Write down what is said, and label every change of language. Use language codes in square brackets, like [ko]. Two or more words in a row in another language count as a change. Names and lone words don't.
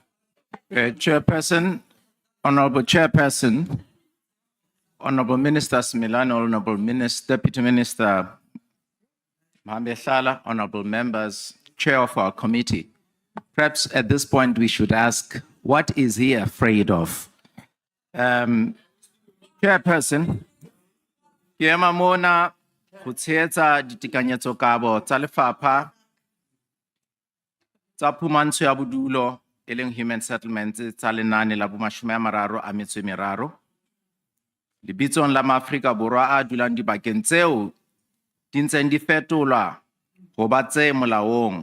[en] Chairperson, Honorable Chairperson, Honorable Minister Smilane, Honorable Deputy Minister Mahambeshala, Honorable members, Chair of our committee. Perhaps at this point we should ask, what is he afraid of? Chairperson, [tn] ke ema mona go tshegetsa ditekanyetsokabo tsa lefapha tsa phumantsho ya bodulo e leng [en] human settlements [tn] tsa lenaane la bo30 lebitsong la maAfrika Borwa a dulang dibakeng tseo di ntseng di fetolwa go ba tse molaong.